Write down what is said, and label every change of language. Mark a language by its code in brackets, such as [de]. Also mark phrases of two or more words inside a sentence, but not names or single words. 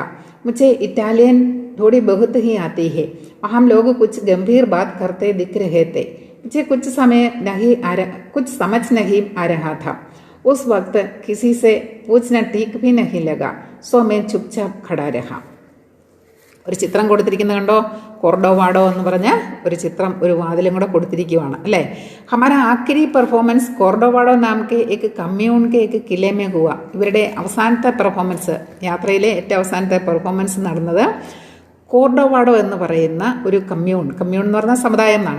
[hi] मुझे इटालियन थोड़ी बहुत ही आती है. वहाँ लोग कुछ गंभीर बात करते दिख रहे थे. मुझे कुछ समझ नहीं आ रहा था. उस वक्त किसी से पूछना ठीक भी नहीं लगा. सो मैं चुपचाप खड़ा रहा. [ml] ഒരു ചിത്രം കൊടുത്തിരിക്കുന്നത് കണ്ടോ? കോർഡോവാഡോ എന്ന് പറഞ്ഞ ഒരു ചിത്രം, ഒരു വാതിലും കൂടെ കൊടുത്തിരിക്കുകയാണ് അല്ലേ. [hi] हमारा आख़िरी परफॉर्मेंस कोर्डोवाडो नाम के एक कम्यून के एक किले में हुआ. [ml] ഇവരുടെ അവസാനത്തെ പെർഫോമൻസ്, യാത്രയിലെ ഏറ്റവും അവസാനത്തെ പെർഫോമൻസ് നടന്നത് കോർഡോവാഡോ എന്ന് പറയുന്ന ഒരു കമ്മ്യൂൺ എന്ന് പറഞ്ഞ സമുദായം എന്നാണ്.